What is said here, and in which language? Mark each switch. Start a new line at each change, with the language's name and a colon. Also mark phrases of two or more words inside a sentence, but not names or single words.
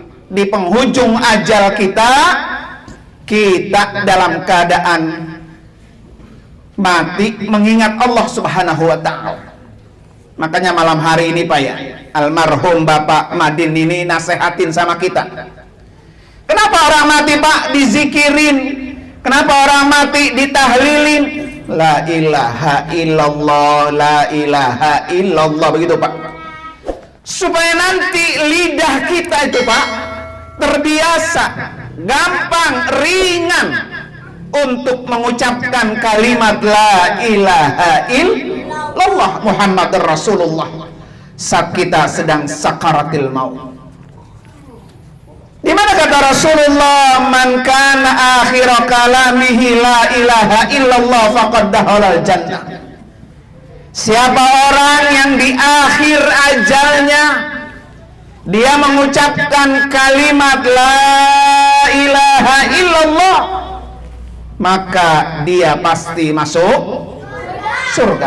Indonesian: Di penghujung ajal kita dalam keadaan mati mengingat Allah
Arabic: سبحانه وتعالى.
Indonesian: Makanya malam hari ini Pak ya, almarhum Bapak Madin ini nasehatin sama kita. Kenapa orang mati Pak dizikirin? Kenapa orang mati ditahlilin?
Arabic: لا إله إلا الله، لا إله إلا الله,
Indonesian: begitu Pak. Supaya nanti lidah kita itu Pak terbiasa, gampang, ringan untuk mengucapkan kalimat
Arabic: لا إله إلا الله محمد رسول الله
Indonesian: saat kita sedang
Arabic: سكرات الموت.
Indonesian: Di mana kata
Arabic: Rasulullah, من كان آخر كلامه لا إله إلا الله فقد دخل الجنة.
Indonesian: Siapa orang yang di akhir ajalnya dia mengucapkan kalimat
Arabic: لا إله إلا الله,
Indonesian: maka dia pasti masuk surga.